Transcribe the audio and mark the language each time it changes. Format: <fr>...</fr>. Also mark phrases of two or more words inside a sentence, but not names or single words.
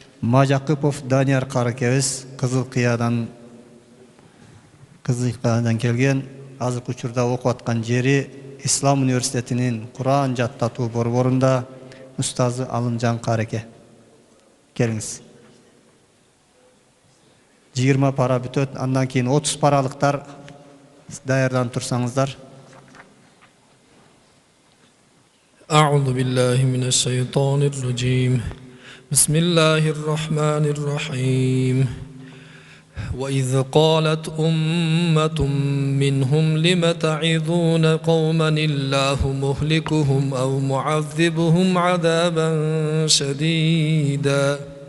<ky>Мажакыпов Данияр каракебиз Кызылкыядан келген, азыркы учурда окуп аткан жери Ислам университетинин Куран жаттатуу борборунда устазы Алымжан Кареке. Келиңиз. 20 пара бүтөт, андан кийин 30 паралыктар даярданып турсаңыздар.</ky> <ar>أعوذ بالله من الشيطان الرجيم بسم الله الرحمن الرحيم وإذ قالت أمة منهم لم تعظون قوما الله مهلكهم أو معذبهم عذابا شديدا</ar>